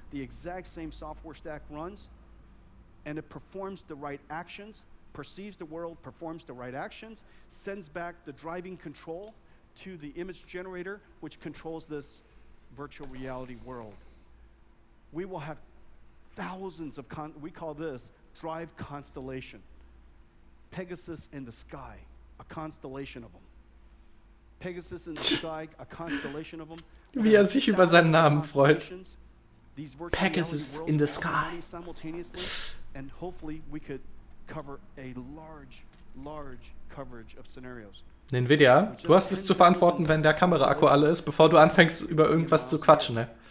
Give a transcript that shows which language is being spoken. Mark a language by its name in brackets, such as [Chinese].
[English] The exact same software stack runs, and it performs the right actions, perceives the world, performs the right actions, sends back the driving control to the image generator, which controls this virtual reality world. We will have thousands of, we call this drive constellation. Pegasus in the sky, a constellation of them. Pegasus in the sky, a constellation of them. [German] Wie sich über seinen Namen freut. [English] Pegasus in the sky. Simultaneously, and hopefully we could cover a large coverage of scenarios. [German] Nvidia, du hast es zu verantworten, wenn der Kameraakku alle ist, bevor du anfängst, über irgendwas zu quatschen, ne?